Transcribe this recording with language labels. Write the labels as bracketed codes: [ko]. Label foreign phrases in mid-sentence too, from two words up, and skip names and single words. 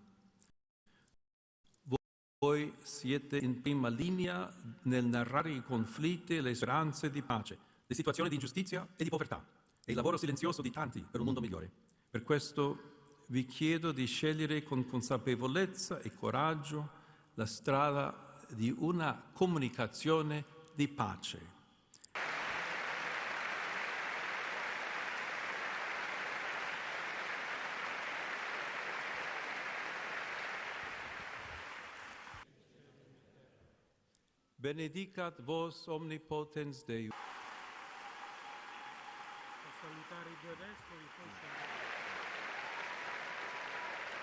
[it] Voi siete in prima linea nel narrare i conflitti e le speranze di pace, le situazioni di ingiustizia e di povertà e il lavoro silenzioso di tanti per un mondo migliore. Per questo vi chiedo di scegliere con consapevolezza e coraggio la strada di una comunicazione di pace. [la] Benedicat vos omnipotens Deus. [it] Salutare i due vescovi,